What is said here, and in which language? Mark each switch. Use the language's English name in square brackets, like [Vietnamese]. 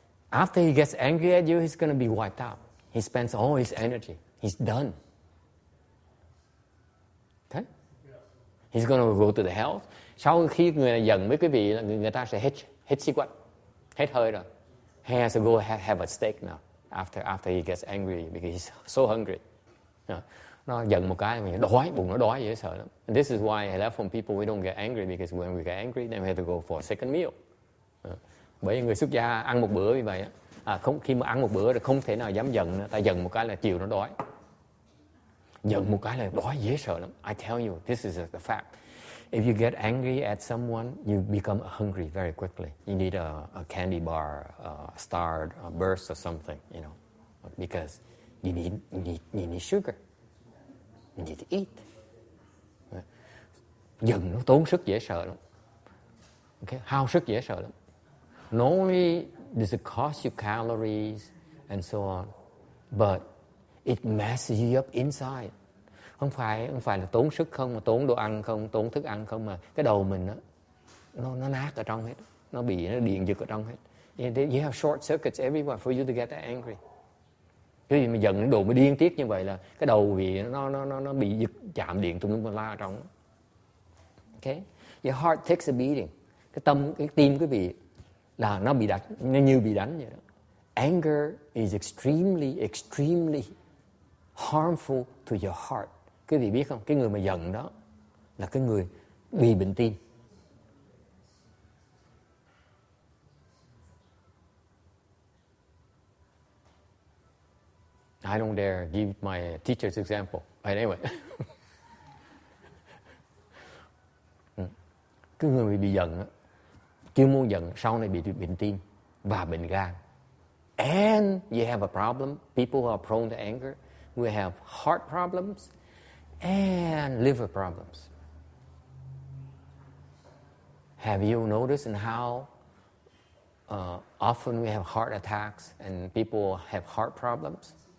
[English] After he gets angry at you, he's going to be wiped out. He spends all his energy. He's done. Okay? He's going to go to the hell. [Vietnamese] Sau khi người này giận với quý vị là người ta sẽ hết sức quách, hết hơi rồi. [English] He has to go have a steak now. After he gets angry because he's so hungry. [Vietnamese] Nó giận một cái mình bụng nó đói dễ sợ lắm. [English] And this is why I left from people we don't get angry, because when we get angry then we have to go for a second meal. [Vietnamese] Bởi vì người xuất gia ăn một bữa như vậy khi mà ăn một bữa thì không thể nào dám giận nữa. Tại giận một cái là chiều nó đói. Giận một cái là đói dễ sợ lắm. [English] I tell you, this is the fact. If you get angry at someone, you become hungry very quickly. You need a candy bar, a star, a burst or something, because you need sugar. You need to eat. [Vietnamese] Giận nó tốn sức dễ sợ lắm. Okay? Hao sức dễ sợ lắm. [English] Not only does it cost you calories and so on, but it messes you up inside. [Vietnamese] Không phải là tốn sức không, mà tốn đồ ăn không, tốn thức ăn không, mà cái đầu mình nó nát ở trong hết, nó điện giật ở trong hết. [English] You have short circuits everywhere for you to get that angry. [Vietnamese] Cái gì mà giận cái đồ mới điên tiết như vậy là cái đầu vì nó bị giật chạm điện tùm lum la ở trong. Okay? [English] Your heart takes a beating. [Vietnamese] Cái tim quý vị là nó bị đánh, nó như bị đánh vậy đó. [English] Anger is extremely harmful to your heart. [Vietnamese] Quý vị biết không? Cái người mà giận đó là cái người bị bệnh tim. [English] I don't dare give my teacher's example. But anyway. [Vietnamese] Cái người bị giận chưa muốn giận, sau này bị bệnh tim và bệnh gan. [English] And you have a problem. People who are prone to anger will have heart problems and liver problems. Have you noticed in how often we have heart attacks and people have heart problems?